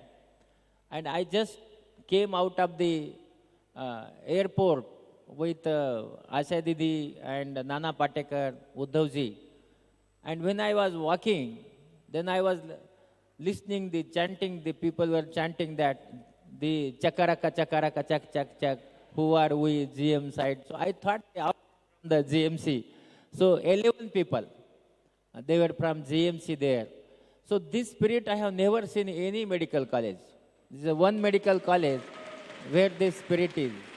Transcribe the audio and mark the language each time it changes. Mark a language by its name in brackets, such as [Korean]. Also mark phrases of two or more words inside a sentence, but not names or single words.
[English] And I just came out of the airport with Asha Didi and Nana Patekar, Uddhavji. And when I was walking, then I was listening, the chanting, the people were chanting that, the chakaraka, chakaraka, chak, chak, chak, who are we, GM side. So I thought they are from the GMC. So 11 people, they were from GMC there. So this spirit I have never seen in any medical college. This is one medical college where this spirit is.